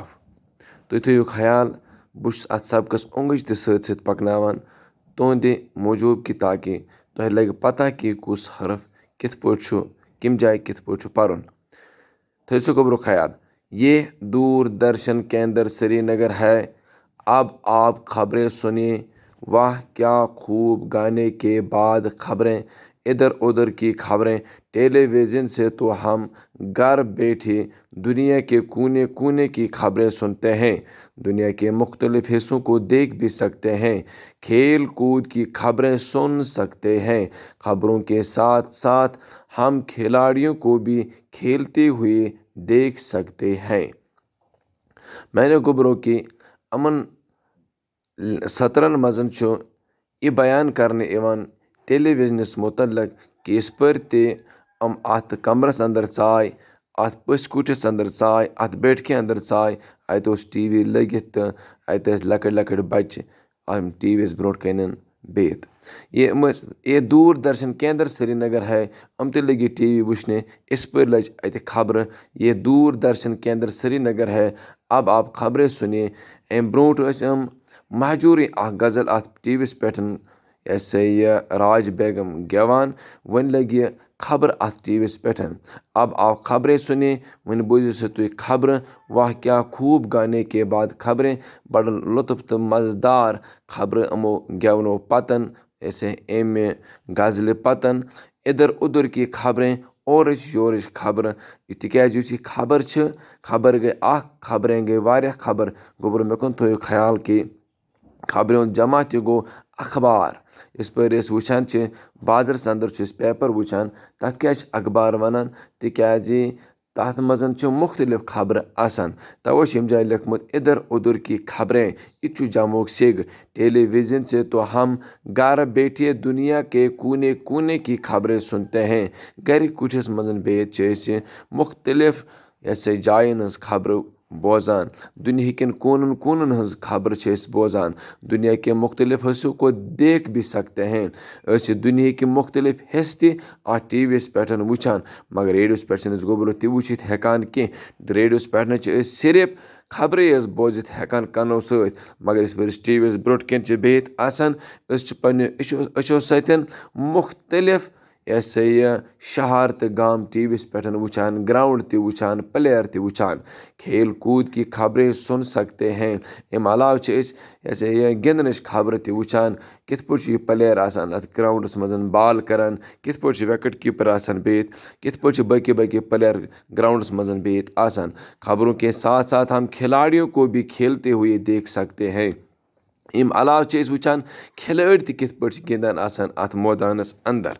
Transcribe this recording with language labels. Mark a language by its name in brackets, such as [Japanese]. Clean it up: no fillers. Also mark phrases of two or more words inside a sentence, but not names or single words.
[Kashmiri] تُہۍ تھٲیِو خیال بہٕ چھُس اَتھ سبقس اونٛگٕج تہِ سۭتۍ سۭتۍ پکناوان تُہنٛدِ موٗجوٗب کہِ تاکہِ تۄہہِ لگہِ پتہ کہِ کُس حرف کِتھ پٲٹھۍ چھُ کمہِ جایہِ کِتھ پٲٹھۍ چھُ پرُن. تھٲیِو سا گوٚبرُک خیال. [Urdu] یہ دوردرشن کیندر سری نگر ہے. اب آپ خبریں سنیے. واہ کیا خوب گانے کے بعد خبریں ادھر ادھر کی خبریں. ٹیلی ویژن سے تو ہم گھر بیٹھے دنیا کے کونے کونے کی خبریں سنتے ہیں. دنیا کے مختلف حصوں کو دیکھ بھی سکتے ہیں. کھیل کود کی خبریں سن سکتے ہیں. خبروں کے ساتھ ساتھ ہم کھلاڑیوں کو بھی کھیلتے ہوئے دیکھ سکتے ہیں. میں نے [Kashmiri] گوبرو کی امن سطرن مزن چھُ یہِ بیان کرنہٕ یِوان ٹیلی ویژنس متعلق کہِ یِژھ پٲرۍ تہِ اتھ کمرس انٛدر ژاے، اتھ پٔژھۍ کُٹھِس انٛدر ژاے، اتھ بیٹھکہِ انٛدر ژاے، اتہِ اوس ٹی وی لٲگِتھ تہٕ اتہِ ٲسۍ لۄکٕٹۍ لۄکٕٹۍ بچہِ ٹی وی یس برونٛٹھ کَنٮ۪ن بِہِتھ. [Urdu] یہ دوردرشن کیندر سری نگر ہے. [Kashmiri] یِم تہِ لٔگۍ ٹی وی وٕچھنہِ. یِژھ پٲرۍ لٔج اتہِ خبرٕ. [Urdu] یہ دوردرشن کیندر سری نگر ہے. اب آپ خبریں سنیے. [Kashmiri] امہِ برونٛٹھ ٲسۍ یِم مہجوٗرٕے اکھ غزل اتھ ٹی وی یس پٮ۪ٹھ یہِ راج بیگم گٮ۪وان. وۄنۍ لٔگۍ یہِ خبر اتھ ٹی وی یس پٮ۪ٹھ. [Urdu] اب آپ خبریں سنیے. [Kashmiri] وۄنۍ بوٗزِو سا تُہۍ خبرٕ. [Urdu] واہ کیا خوٗب گانے کے بعد خبریں. [Kashmiri] بڑٕ لطف تہٕ مزٕدار خبرٕ یِمو گٮ۪ونو پتن امہِ غزلہِ پتن. [Urdu] ادھر ادھر کی خبریں [Kashmiri] اورٕچ یورٕچ خبرٕ. تِکیٛازِ یُس یہِ خبر چھِ، خبر گٔے اکھ، خبریں گٔے واریاہ خبر. گوٚبرو مےٚ کُن تھٲیِو خیال کہِ خبرِ ہُنٛد جمع تہِ گوٚو اخبار. یِژھ پٲرۍ أسۍ وٕچھان چھِ بازرس انٛدر چھِ أسۍ پیپر وٕچھان، تتھ کیٛازِ چھِ اخبار ونان؟ تِکیٛازِ تتھ منٛز چھِ مختلف خبرٕ آسان. توے چھِ ییٚمہِ جایہِ لیوکھمُت [Urdu] ادھر ادھر کی خبریں. [Kashmiri] یہِ تہِ چھُ جمعُک سیٚگ. [Urdu] ٹیلی ویژن سے تو ہم گھر بیٹھے دنیا کے کونے کونے کی خبریں سنتے ہیں. [Kashmiri] گرِ کُٹھِس منٛز بِہِتھ چھِ أسۍ مختلف جاین ہٕنٛز خبرٕ بوزان. دُنہِکٮ۪ن کوٗنن کوٗنن ہٕنٛز خبرٕ چھِ أسۍ بوزان. [Urdu] دُنیا کے مختلف حصوں کو دیکھ بھی سکتے ہیں. [Kashmiri] أسۍ چھِ دُنہِکۍ مختلف حصہٕ تہِ اتھ ٹی وی یس پٮ۪ٹھ وٕچھان. مگر ریڈیوس پٮ۪ٹھ چھِنہٕ أسۍ گوٚبرو تہِ وٕچھِتھ ہٮ۪کان کینٛہہ. ریڈیوس پٮ۪ٹھ نہ چھِ أسۍ صرف خبرے یٲژ بوٗزِتھ ہٮ۪کان کَنو سۭتۍ. مگر یِژھ پٲرۍ أسۍ ٹی وی یس برونٛٹھ کَنۍ چھِ بِہِتھ آسان، أسۍ چھِ پنٛنیو أچھو سۭتۍ مختلف شہر تہٕ گام ٹی وی یس پٮ۪ٹھ وٕچھان، گراوُنٛڈ تہِ وٕچھان، پٕلیر تہِ وٕچھان. [Urdu] کھیل کوٗد کی خبریں سن سکتے ہیں. [Kashmiri] امہِ علاوٕ چھِ أسۍ گِنٛدنٕچ خبرٕ تہِ وٕچھان. کِتھ پٲٹھۍ چھُ یہِ پٕلیر آسان اتھ گراوُنٛڈس منٛز بال کران، کِتھ پٲٹھۍ چھُ [English] wicket keeper [Kashmiri] آسان بِہِتھ، کِتھ پٲٹھۍ چھِ باقٕے باقٕے پٕلیر گراوُنٛڈس منٛز بِہِتھ آسان. [Urdu] خبروں کے ساتھ ساتھ ہم کھلاڑیوں کو بھی کھیلتے ہوئے دیکھ سکتے ہیں. [Kashmiri] امہِ علاوٕ چھِ أسۍ وٕچھان کھلٲڑۍ تہِ کِتھ پٲٹھۍ چھِ گِنٛدان آسان اتھ مٲدانس انٛدر.